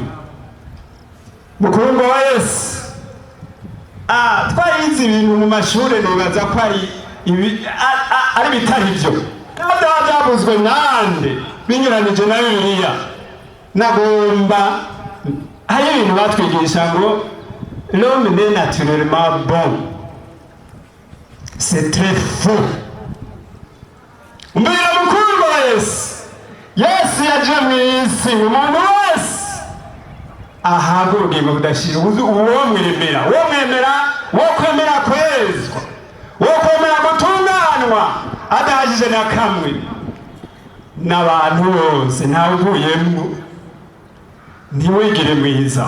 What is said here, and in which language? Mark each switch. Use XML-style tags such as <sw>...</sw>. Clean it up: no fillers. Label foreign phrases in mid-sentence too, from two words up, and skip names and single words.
<rn>Mukundwa wa Yesu, twarize ibintu mu mashure, nibaza ko ari bitari byo, byavuzwe nande binyuranije na Bibiliya. Nagomba, hari ibintu batwigisha ngo</rn> <fr>l'homme n'est naturellement bon, c'est très faux.</fr> <rn>Mbwira mukundwa wa Yesu, Yesu yaje mw'isi, umuntu wese ushaka ubugingo budashira uwo mwemera wo kwemera kwezwa wo kwemera gutunganwa adahagije na kamwe n'abantu bose ntawe uvuyemo ntiwigire mwiza.</rn>